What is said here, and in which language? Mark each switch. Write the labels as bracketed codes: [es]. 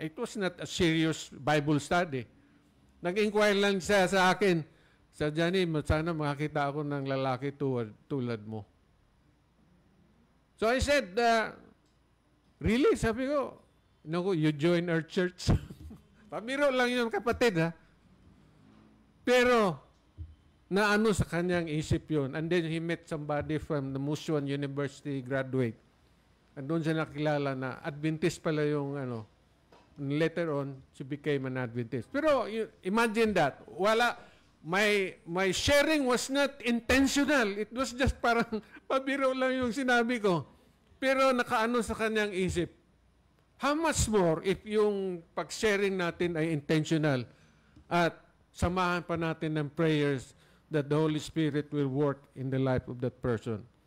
[en] It was not a serious Bible study. [tl] Nag-inquire lang siya sa akin, Sir Johnny, sana makakita ako ng lalaki tulad mo. [en] So I said, really? [tl] Sabi ko, [en] no, you join our church. [tl] Pamiro lang yun, kapatid, ha? Pero, naano sa kanyang isip yun. [en] And then he met somebody from the Musuan University graduate. And [tl] doon siya nakilala na Adventist pala yung [en] later on, she became an Adventist. [tl] Pero, [en] imagine that. My sharing was not intentional. It was just [tl] parang pabiro lang yung sinabi ko. Pero nakaano sa kanyang isip. [en] How much more if [tl] yung pag-sharing natin ay [en] intentional [tl] at samahan pa natin ng [en] prayers that the Holy Spirit will work in the life of that person.